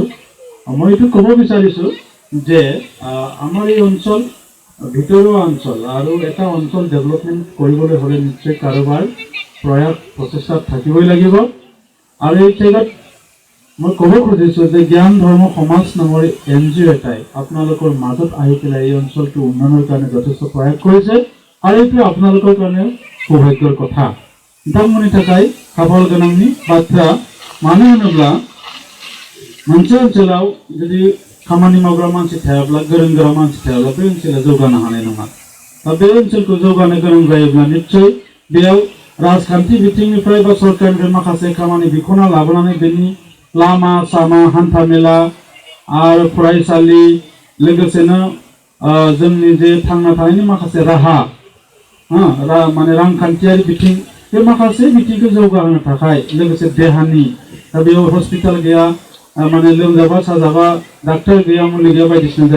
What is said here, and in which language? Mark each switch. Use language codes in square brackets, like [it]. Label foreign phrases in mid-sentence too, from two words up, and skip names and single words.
[as] মই এইটো ক'ব বিচাৰিছোঁ যে আমাৰ এই অঞ্চল ভিতৰুৱা অঞ্চল আৰু এটা অঞ্চল ডেভেলপমেণ্ট কৰিবলৈ হ'লে নিশ্চয় কাৰোবাৰ প্ৰয়াস প্ৰচেষ্টাত থাকিবই লাগিব। আৰু এই ঠাইত মই ক'ব খুজিছোঁ যে জ্ঞান ধৰ্ম সমাজ নামৰ NGO এটাই আপোনালোকৰ মাজত আহি পেলাই এই অঞ্চলটো উন্নয়নৰ কাৰণে যথেষ্ট प्रयास কৰিছে আৰু এইটো আপোনালোকৰ কাৰণে সৌভাগ্যৰ কথা। [brx] नोंथांमोननि थाखाय खाफाल गोनांनि बाथ्रा। मानो होनोब्ला मोनसे ओनसोलाव जुदि खामानि मावग्रा मानसि थायाब्ला गोरों गोरा मानसि थायाब्ला बे ओनसोला जौगानो हानाय नङा। बे ओनसोलखौ जौगानो गोनां जायोब्ला निश्चय बेयाव राजखान्थि बिथिंनिफ्राय बा सरकारनिफ्राय माखासे खामानि बिख'ना लाबोनानै बेनि लामा सामा हान्था मेला आरो फरायसालि लोगोसेनो जोंनि जे थांना थानायनि माखासे राहा माने रांखान्थियारि बिथिं बे माखासे बिथिंखौ जौगाहोनो थाखाय लोगोसे देहानि दा बेयाव हस्पिटाल गैया माने लोमजाबा साजाबा डाक्टर गैया मुलि गैया बायदिसिना जायो।